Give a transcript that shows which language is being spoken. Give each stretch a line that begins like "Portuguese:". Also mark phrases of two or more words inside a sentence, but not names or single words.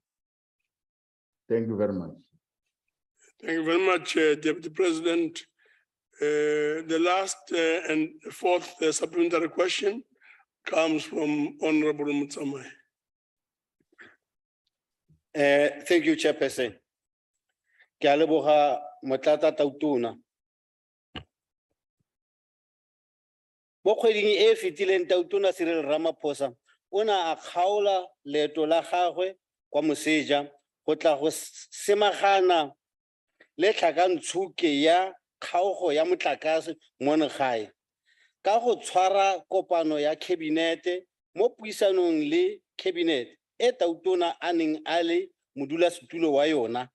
English: Thank you very much. Thank you very much, Deputy President. The last and fourth supplementary question comes from Honorable Mutsamai. Thank you, Chairperson.
Tswana: Ke a leboga Motlata Tautona. Mo kgweding e fetileng Tautona Cyril Ramaphosa o ne a kgaola leeto la gagwe kwa Moseja go tla go semagana le tlhakantshuke ya kgaogo ya motlakase mo gae ka go tshwara kopano ya kabinete mo puisanong le cabinet e Tautona a neng a le modulasetulo wa yona.